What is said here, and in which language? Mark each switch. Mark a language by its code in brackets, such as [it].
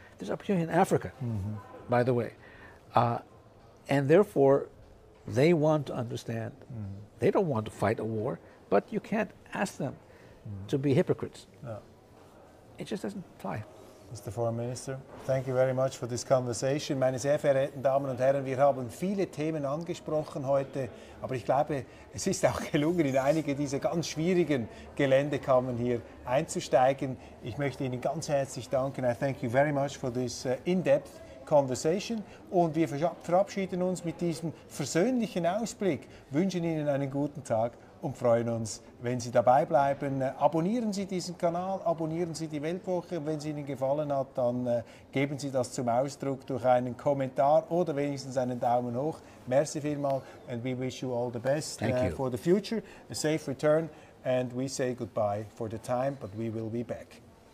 [en] There's opportunity in Africa, by the way. And therefore, they want to understand. They don't want to fight a war, but you can't ask them to be hypocrites. No. It just doesn't fly. Mr. Foreign Minister, thank you very much for this conversation. [de] Meine sehr verehrten Damen und Herren, wir haben viele Themen angesprochen heute, aber ich glaube, es ist auch gelungen, in einige dieser ganz schwierigen Geländekammern hier einzusteigen. Ich möchte Ihnen ganz herzlich danken. [en] I thank you very much for this in-depth conversation. [de] Und wir verabschieden uns mit diesem versöhnlichen Ausblick, wünschen Ihnen einen guten Tag und freuen uns, wenn Sie dabei bleiben. Abonnieren Sie diesen Kanal, abonnieren Sie die Weltwoche. Und wenn es Ihnen gefallen hat, dann geben Sie das zum Ausdruck durch einen Kommentar oder wenigstens einen Daumen hoch. Merci vielmals [en] and we wish you all the best for the future. A safe return and we say goodbye for the time, but we will be back.